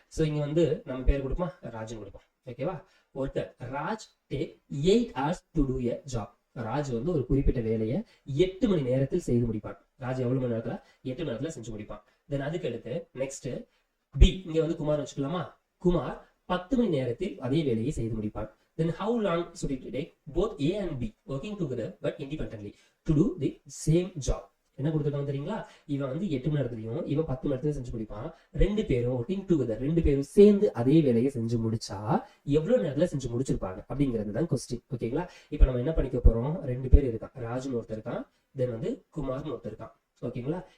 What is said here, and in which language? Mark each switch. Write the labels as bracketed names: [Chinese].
[Tamil] So இங்க வந்து நம்ம பேர் கொடுப்போம், ராஜ்னு கொடுப்போம். ஓகேவா? [English] Worker Raj take 8 hours to do a job. [Tamil] Raj வந்து ஒரு குறிப்பிட்ட வேலையை 8 மணி நேரத்தில் செய்து முடிப்பான். ராஜ் எவ்வளவு மணி நேரத்துல? 8 மணி நேரத்துல செஞ்சு முடிப்பான். தென் அதுக்கு அடுத்து நெக்ஸ்ட் பி, இங்க வந்து குமார் வச்சுக்கலாமா? குமார் 10 மணி நேரத்தில் அதே வேலையை செய்து முடிப்பான். [English] Then how long should it take both A and B working together but independently to do the same job? [Tamil] என்ன கொடுத்துருக்காங்க தெரியுங்களா? இவன் வந்து 8 மணி நேரத்துலயும் இவன் 10 மணி நேரத்துல செஞ்சு முடிப்பான். 2 பேரும் ஒர்க்கிங் டுகெதர், 2 பேரும் சேர்ந்து அதே வேலையை செஞ்சு முடிச்சா எவ்வளவு நேரத்துல செஞ்சு முடிச்சிருப்பாங்க அப்படிங்கிறது தான் கொஸ்டின். ஓகேங்களா? இப்ப நம்ம என்ன பண்ணிக்க போறோம்? 2 பேர் இருக்கான், ராஜுன்னு ஒருத்தர் இருக்கான், தென் வந்து குமார்னு ஒருத்தர் இருக்கான். ஓகேங்களா?